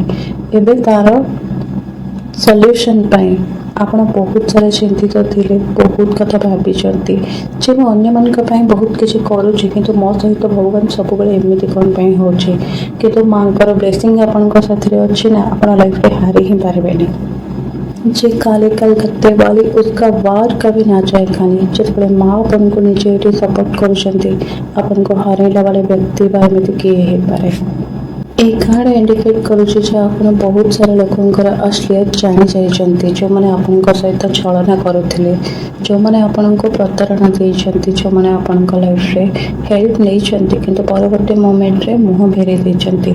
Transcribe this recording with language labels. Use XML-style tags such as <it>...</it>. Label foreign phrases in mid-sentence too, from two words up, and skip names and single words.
<or>ଏବେ ତାର ସଲ୍ୟୁସନ୍ ପାଇଁ ଆପଣ ବହୁତ ସାରା ଚିନ୍ତିତ ଥିଲେ, ବହୁତ କଥା ଭାବିଛନ୍ତି ଯେ ମୁଁ ଅନ୍ୟମାନଙ୍କ ପାଇଁ ବହୁତ କିଛି କରୁଛି, କିନ୍ତୁ ମୋ ସହିତ ଭଗବାନ ସବୁବେଳେ ଏମିତି କ'ଣ ପାଇଁ ହେଉଛି। କିନ୍ତୁ ମାଙ୍କର ବ୍ଲେସିଂ ଆପଣଙ୍କ ସାଥିରେ ଅଛି ନା, ଆପଣ ଲାଇଫରେ ହାରି ହିଁ ପାରିବେନି।</or> <hi>ये काले कलकत्ते वाली उसका वार कभी ना जाए खाली।</hi> <or>ଯେତେବେଳେ ମା ଆପଣଙ୍କୁ ନିଜେ ଏଠି ସପୋର୍ଟ କରୁଛନ୍ତି, ଆପଣଙ୍କୁ ହରାଇଲା ବେଳେ ବ୍ୟକ୍ତି ବା ଏମିତି କିଏ ହେଇପାରେ। এই କାର୍ଡ ଇଣ୍ଡିକେଟ୍ କରୁଛି ଯେ ଆପଣ ବହୁତ ସାରା ଲୋକଙ୍କର ଅଶ୍ଳୀଳତା ଜାଣିଯାଇଛନ୍ତି, ଯେଉଁମାନେ ଆପଣଙ୍କ ସହିତ ଛଳନା କରୁଥିଲେ, ଯେଉଁମାନେ ଆପଣଙ୍କୁ ପ୍ରତାରଣା ଦେଇଛନ୍ତି, ଯେଉଁମାନେ ଆପଣଙ୍କ ଲାଇଫରେ ହେଲ୍ପ ନେଇଛନ୍ତି କିନ୍ତୁ ପରବର୍ତ୍ତୀ ମୋମେଣ୍ଟରେ ମୁହଁ ଫେରେଇ ଦେଇଛନ୍ତି।</or>